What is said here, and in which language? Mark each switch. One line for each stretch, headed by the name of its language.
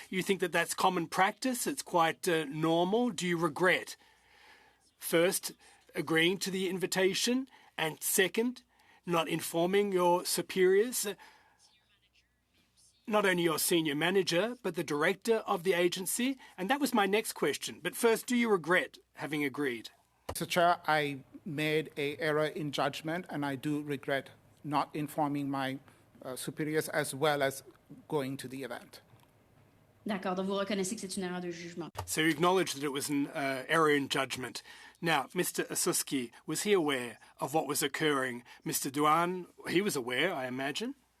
English: You think that that's common practice? It's quite normal? Do you regret, first, agreeing to the invitation, and second, not informing your superiors, not only your senior manager, but the director of the agency? And that was my next question. But first, do you regret having agreed? Mr. Chair, I made an error in judgment, and I do regret not informing my superiors as well as going to the event.
French: D'accord, donc vous reconnaissez que c'est une erreur de jugement.
English: So you acknowledge that it was an error in judgment. Now, Mr. Asuski, was he aware of what was occurring? Mr. Duan, he was aware, I imagine?